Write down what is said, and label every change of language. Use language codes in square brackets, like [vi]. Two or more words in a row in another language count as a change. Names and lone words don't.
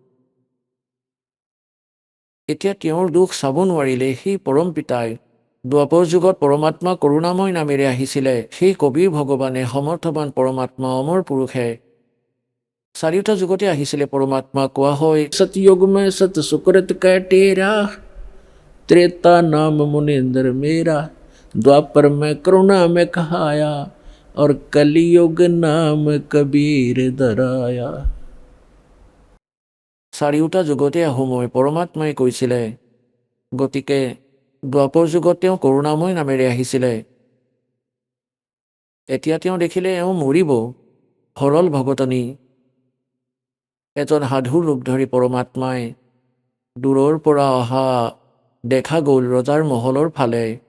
[as] এতিয়া তেওঁৰ দুখ চাব নোৱাৰিলে সেই পৰম পিতাই। দ্বাপৰ যুগত পৰমাত্মা কৰুণাময় নামেৰে আহিছিলে। সেই কবিৰ ভগৱানে, সমৰ্থবান পৰমাত্মা, অমৰ পুৰুষে। 4টা যুগতে আহিছিলে পৰমাত্মা। কোৱা হয় [hi] सतयुग में सत सुकृत का तेरा, त्रेता नाम मुनिंदर मेरा, द्वापर में करुणा में कहाया, और कलियुग नाम कबीर दराया। [as] 4টা যুগতে আহোঁ মই, পৰমাত্মাই কৈছিলে। গতিকে দ্বাপৰ যুগত তেওঁ কৰুণাময় নামেৰে আহিছিলে। এতিয়া তেওঁ দেখিলে এওঁ মৰিব। সৰল ভগতনী এজন সাধুৰ ৰূপ ধৰি পৰমাত্মাই দূৰৰ পৰা অহা দেখা গ'ল ৰজাৰ মহলৰ ফালে।